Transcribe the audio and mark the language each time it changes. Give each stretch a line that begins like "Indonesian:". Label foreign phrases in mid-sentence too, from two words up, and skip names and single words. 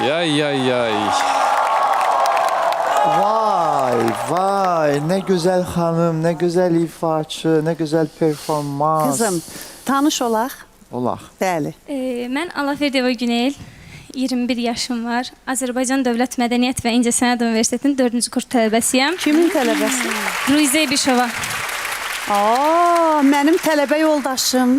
Turkish: Ay ay ay. Vay, ne güzel hanım, ne güzel ifaçı, ne güzel performans. Kızım,
Azerbaijani: tanış olaq. Olaq. Bəli. Mən Alaferdiyeva Günel, 21 yaşım var. Azərbaycan Dövlət Mədəniyyət və İncəsənət Universitetinin 4-cü kurs tələbəsiyəm. Kimin tələbəsi? Ruizə İbişova. Mənim tələbə yoldaşım.